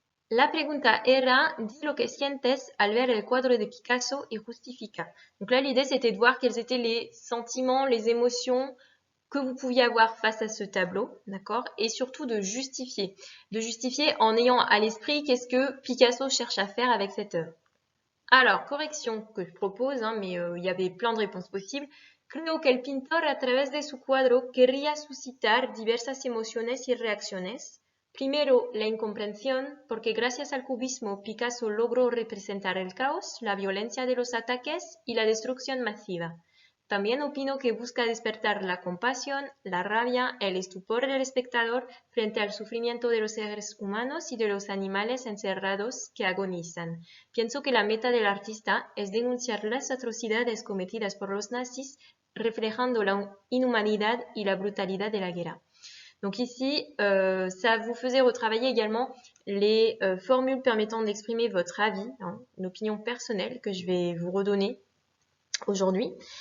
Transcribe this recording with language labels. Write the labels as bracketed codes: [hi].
[es] La pregunta era, dis lo que sientes al ver el cuadro de Picasso y justifica. [fr] Donc là, l'idée, c'était de voir quels étaient les sentiments, les émotions que vous pouviez avoir face à ce tableau, d'accord? Et surtout de justifier. De justifier en ayant à l'esprit qu'est-ce que Picasso cherche à faire avec cette œuvre. Alors, correction que je propose, mais il y avait plein de réponses possibles. [es] Creo que el pintor a través de su cuadro querría suscitar diversas emociones y reacciones. Primero, la incomprensión, porque gracias al cubismo Picasso logró representar el caos, la violencia de los ataques y la destrucción masiva. También opino que busca despertar la compasión, la rabia, el estupor del espectador frente al sufrimiento de los seres humanos y de los animales encerrados que agonizan. Pienso que la meta del artista es denunciar las atrocidades cometidas por los nazis, reflejando la inhumanidad y la brutalidad de la guerra. [fr] Donc ici, ça vous faisait retravailler également les formules permettant d'exprimer votre avis, une opinion personnelle que je vais vous redonner aujourd'hui.